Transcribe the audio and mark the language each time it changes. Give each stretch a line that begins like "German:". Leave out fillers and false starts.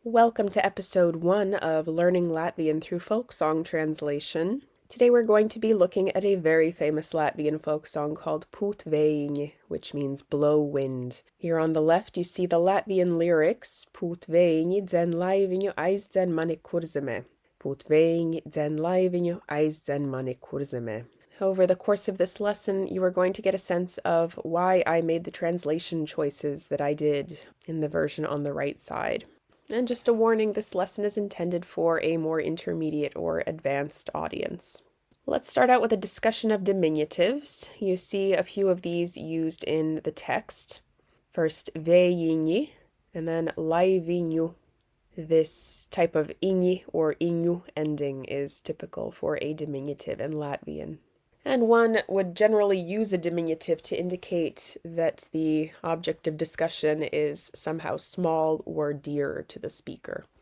English: Welcome to episode 1 of Learning Latvian through folk song translation. Today we're going to be looking at a very famous Latvian folk song called Pūt vējiņi, which means blow wind. Here on the left you see the Latvian lyrics,
Latvian: Pūt vējiņi dzen laiviņu aizdzen mani kurzemē. Pūt vējiņi dzen laiviņu aizdzen mani kurzemē.
English: Over the course of this lesson, you are going to get a sense of why I made the translation choices that I did in the version on the right side. And just a warning, this lesson is intended for a more intermediate or advanced audience. Let's start out with a discussion of diminutives. You see a few of these used in the text. First, vējiņi, and then laiviņu. This type of iņi or iņu ending is typical for a diminutive in Latvian. And one would generally use a diminutive to indicate that the object of discussion is somehow small or dear to the speaker.